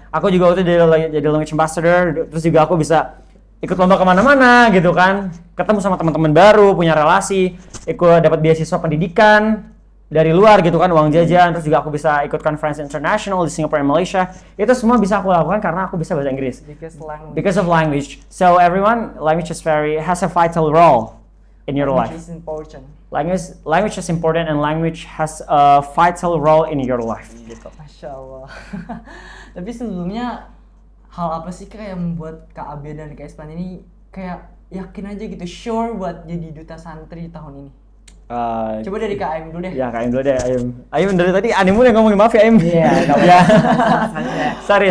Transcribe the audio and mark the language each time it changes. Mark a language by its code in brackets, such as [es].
[id] Aku juga waktu itu jadi language ambassador, terus juga aku bisa ikut lomba kemana-mana gitu kan, ketemu sama teman-teman baru, punya relasi, ikut dapat beasiswa pendidikan dari luar gitu kan, uang jajan, terus juga aku bisa ikut conference international di Singapura dan Malaysia. Itu semua bisa aku lakukan karena aku bisa bahasa Inggris. [en] Because of language. So everyone, language has a vital role in your life. Language is important. Language is important and language has a vital role in your life. [id] Gitu. Masya Allah. Tapi sebelumnya hal apa sih Kak yang membuat Kak Abian dan Kak Espan ini kayak yakin aja gitu, sure buat jadi duta santri tahun ini? Coba dari Kak Aim dulu deh. Ya, Kak Aim dulu deh. Aim dari tadi animu yang ngomongin, maaf ya Aim. Iya, ya. Sorry.